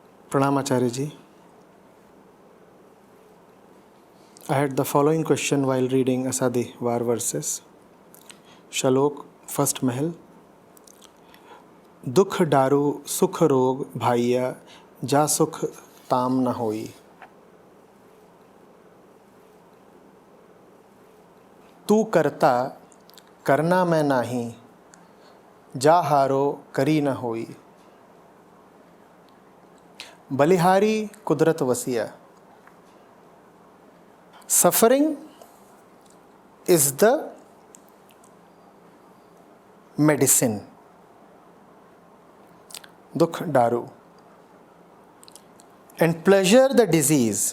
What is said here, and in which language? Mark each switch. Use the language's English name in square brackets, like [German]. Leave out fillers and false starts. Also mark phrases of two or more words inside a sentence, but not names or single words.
[Hindi] प्रणाम आचार्य जी. [English] I had the following question while reading Asadi Vaar verses. Shalok, first Mahal. [Punjabi] ਦੁਖੁ ਦਾਰੂ ਸੁਖੁ ਰੋਗੁ ਭਇਆ ਜਾ ਸੁਖੁ ਤਾਮਿ ਨ ਹੋਈ. ਤੂੰ ਕਰਤਾ ਕਰਣਾ ਮੈ ਨਾਹੀ ਜਾ ਹਉ ਕਰੀ ਨ ਹੋਈ. ਬਲਿਹਾਰੀ ਕੁਦਰਤਿ ਵਸਿਆ. [English] Suffering is the medicine. [Punjabi] ਦੁਖੁ ਦਾਰੂ. [English] And pleasure the disease.